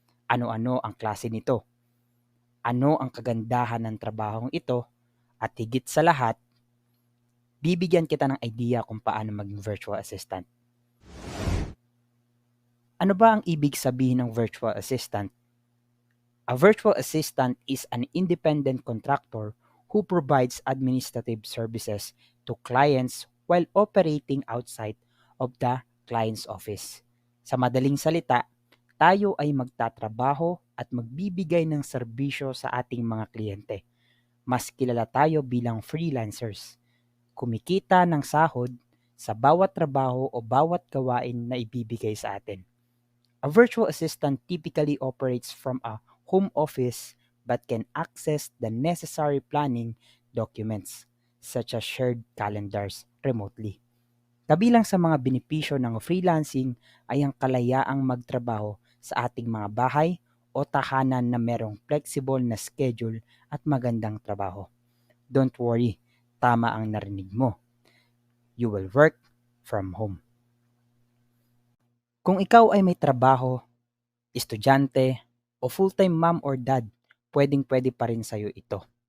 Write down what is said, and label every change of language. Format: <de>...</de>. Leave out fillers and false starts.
<tl>Ano-ano ang klase nito? Ano ang kagandahan ng trabahong ito? At higit sa lahat, bibigyan kita ng idea kung paano maging virtual assistant. Ano ba ang ibig sabihin ng virtual assistant?</tl> <en>A virtual assistant is an independent contractor who provides administrative services to clients while operating outside of the client's office.</en> <tl>Sa madaling salita, tayo ay magtatrabaho at magbibigay ng serbisyo sa ating mga kliyente. Mas kilala tayo bilang freelancers. Kumikita ng sahod sa bawat trabaho o bawat gawain na ibibigay sa atin.</tl> <en>A virtual assistant typically operates from a home office but can access the necessary planning documents such as shared calendars remotely.</en> <tl>Kabilang sa mga benepisyo ng freelancing ay ang kalayaang magtrabaho sa ating mga bahay o tahanan na merong flexible na schedule at magandang trabaho.</tl> <en>Don't worry,</en> <tl>tama ang narinig mo.</tl> <en>You will work from home.</en> <tl>Kung ikaw ay may trabaho, estudyante, o</tl> <en>full-time mom or dad,</en> <tl>pwedeng-pwede pa rin sa'yo ito.</tl>